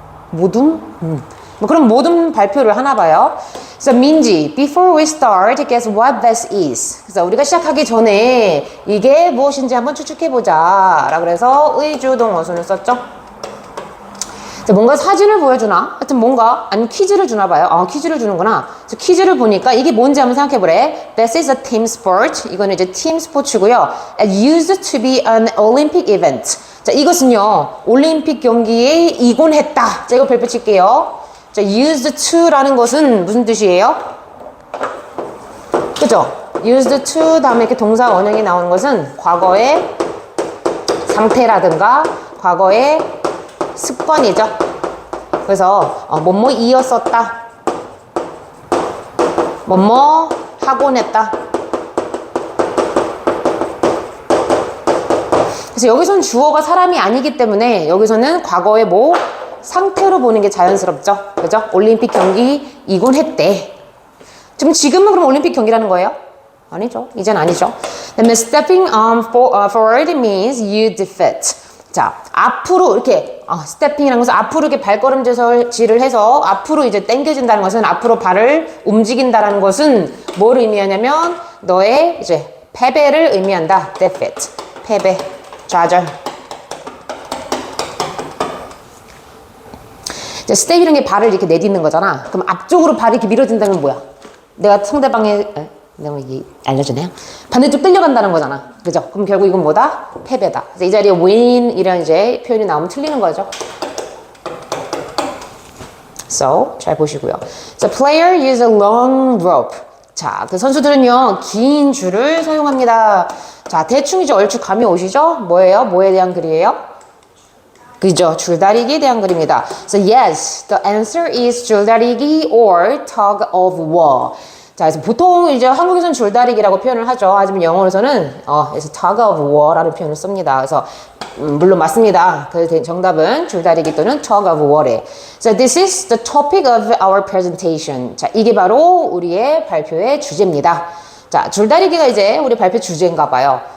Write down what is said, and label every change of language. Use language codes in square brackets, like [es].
[ko] 뭐 그런 모든 발표를 하나 봐요. [en] So 민지, before we start, guess what this is? [ko] 그래서 우리가 시작하기 전에 이게 무엇인지 한번 추측해보자. 라고 그래서 의주동 어순을 썼죠. 뭔가 사진을 보여주나? 하여튼 뭔가, 아니 퀴즈를 주나 봐요. 퀴즈를 주는구나. 그래서 퀴즈를 보니까 이게 뭔지 한번 생각해보래. [en] This is a team sport. [ko] 이거는 이제 팀 스포츠고요. [en] It used to be an Olympic event. [ko] 자, 이것은요, 올림픽 경기에 이곤했다. 자, 이거 별표 칠게요. 자, used to라는 것은 무슨 뜻이에요? 그죠? used to 다음에 이렇게 동사 원형이 나오는 것은 과거의 상태라든가 과거의 습관이죠. 그래서 뭐뭐 이었었다. 뭐뭐 하곤 했다. 그래서 여기서는 주어가 사람이 아니기 때문에 여기서는 과거의 뭐 상태로 보는 게 자연스럽죠. 그죠? 올림픽 경기 이곤했대. 지금은 그럼 올림픽 경기라는 거예요? 아니죠. 이젠 아니죠. [en] 그다음에 stepping forward means you defeat. [ko] 자, 앞으로 이렇게 stepping이라는 것은 앞으로 이렇게 발걸음질을 해서 앞으로 이제 당겨진다는 것은 앞으로 발을 움직인다라는 것은 뭘 의미하냐면 너의 이제 패배를 의미한다. defeat. 패배. 좌절. 스텝이라는 게 발을 이렇게 내딛는 거잖아. 그럼 앞쪽으로 발이 이렇게 밀어진다면 뭐야? 내가 상대방의 내가 알려주네요. 반대쪽 끌려간다는 거잖아. 그죠? 그럼 결국 이건 뭐다? 패배다. 그래서 이 자리에 win 이런 이제 표현이 나오면 틀리는 거죠. So 잘 보시고요. [en] So player use a long rope. [ko] 자, 그 선수들은요 긴 줄을 사용합니다. 자, 대충 이제 얼추 감이 오시죠? 뭐예요? 뭐에 대한 글이에요? 그죠? 줄다리기에 대한 글입니다. [en] So yes, the answer is 줄다리기 or tug of war. [ko] 자, 그래서 보통 이제 한국에서는 줄다리기라고 표현을 하죠. 하지만 영어에서는 그래서 tug of war라는 표현을 씁니다. 그래서 물론 맞습니다. 그 정답은 줄다리기 또는 tug of war에. [en] So this is the topic of our presentation. [ko] 자, 이게 바로 우리의 발표의 주제입니다. 자, 줄다리기가 이제 우리 발표 주제인가 봐요.